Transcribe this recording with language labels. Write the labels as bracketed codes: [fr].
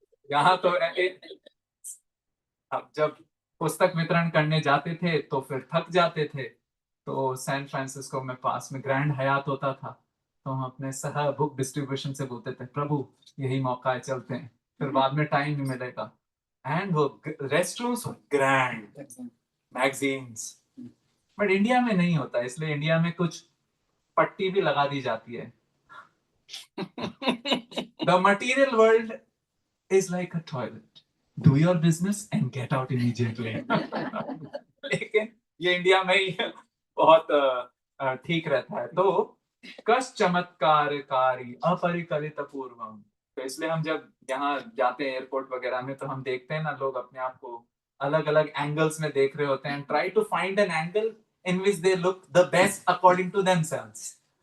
[hi] यहाँ तो अब जब पुस्तक वितरण करने जाते थे तो फिर थक जाते थे, तो सैन फ्रांसिस्को में पास में ग्रैंड हयात होता था, तो हम अपने सह बुक डिस्ट्रीब्यूशन से बोलते थे, प्रभु यही मौका है, चलते हैं, फिर बाद में टाइम नहीं मिलेगा। एंड वो rest rooms grand, magazines. But India में नहीं होता, इसलिए इंडिया में कुछ पट्टी भी लगा दी जाती है। [en] The material world is like a toilet. Do your business and get out immediately. [hi] लेकिन ये इंडिया में ही बहुत ठीक रहता है। तो [sa] कस चमत्कारकारी अपरिकलित पूर्वम। [hi] तो इसलिए हम जब यहाँ जाते हैं एयरपोर्ट वगैरह में, तो हम देखते हैं ना, लोग अपने आप को अलग अलग एंगल्स में देख रहे होते हैं, [en] Try to find an angle in which they look the best according to themselves.